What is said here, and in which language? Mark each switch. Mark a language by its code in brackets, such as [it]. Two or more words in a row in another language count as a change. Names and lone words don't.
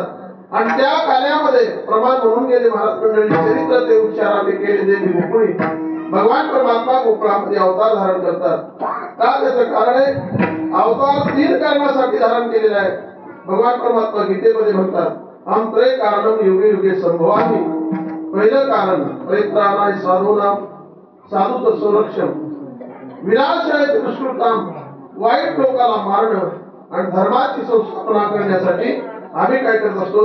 [mr] आणि त्या काल्यामध्ये प्रमाण म्हणून गेले महाराज मंडळी चरित्र ते उच्चाराने केले देवी मोकळी. भगवान परमात्मा गोकुळामध्ये अवतार धारण करतात. का? त्याचं कारण आहे अवतार 3 कारणासाठी धारण केलेला आहे. भगवान परमात्मा गीतेमध्ये म्हणतात [sa] हम त्रय कारणम युगे युगे संभवामी. [mr] पहिलं कारण [sa] परित्राणाय साधूनाम, [mr] साधूचं संरक्षण, [sa] विनाशाय दुष्कृताम, [mr] वाईट लोकाला मारणं आणि धर्माची संस्थापना करण्यासाठी आम्ही काय करत असतो?